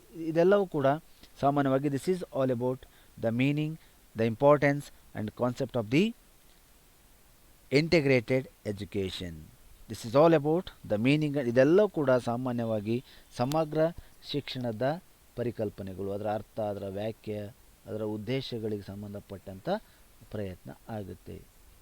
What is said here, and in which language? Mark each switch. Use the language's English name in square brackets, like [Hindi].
[Kannada] ಇದೆಲ್ಲವೂ ಕೂಡ ಸಾಮಾನ್ಯವಾಗಿ [English] This is all about the meaning, the importance and concept of the integrated education. This is all about the meaning. [Kannada] ಇದೆಲ್ಲವೂ ಕೂಡ ಸಾಮಾನ್ಯವಾಗಿ ಸಮಗ್ರ ಶಿಕ್ಷಣದ ಪರಿಕಲ್ಪನೆಗಳು, ಅದರ ಅರ್ಥ, ಅದರ ವ್ಯಾಖ್ಯೆ, ಅದರ ಉದ್ದೇಶಗಳಿಗೆ ಸಂಬಂಧಪಟ್ಟಂಥ ಪ್ರಯತ್ನ ಆಗುತ್ತೆ.